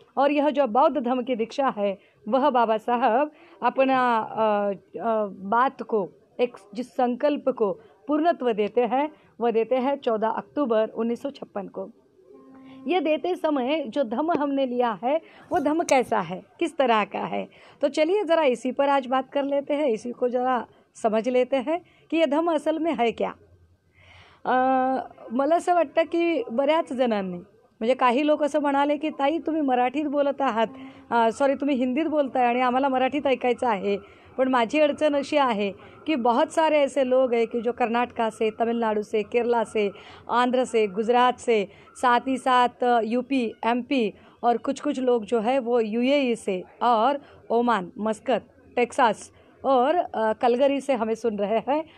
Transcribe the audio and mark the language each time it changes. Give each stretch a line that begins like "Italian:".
Hindi: और यह जो बौद्ध धर्म की दीक्षा है वह बाबा साहब अपना बात को एक जिस संकल्प को पूर्णत्व देते हैं वह देते हैं 14 अक्टूबर 1956 को। ये देते समय जो धम्म हमने लिया है वो धम्म कैसा है, किस तरह का है, तो चलिए ज़रा इसी पर आज बात कर लेते हैं, इसी को ज़रा समझ लेते हैं कि ये धम्म असल में है क्या।
Marathi: मला असं वाटतं की बऱ्याच जणांनी म्हणजे काही लोक असं म्हणाले की ताई तुम्ही मराठीत बोलत आहात, सॉरी तुम्ही हिंदीत बोलताय आणि आम्हाला मराठीत ऐकायचं आहे। पण माझी अड़चन अशी आहे
Hindi: कि बहुत सारे ऐसे लोग हैं कि जो कर्नाटका से, तमिलनाडु से, केरला से, आंध्र से, गुजरात से, साथ ही साथ यूपी, एमपी और कुछ लोग जो है वो यूएई से और ओमान, मस्कत, टेक्सास और कलगरी से हमें सुन रहे हैं।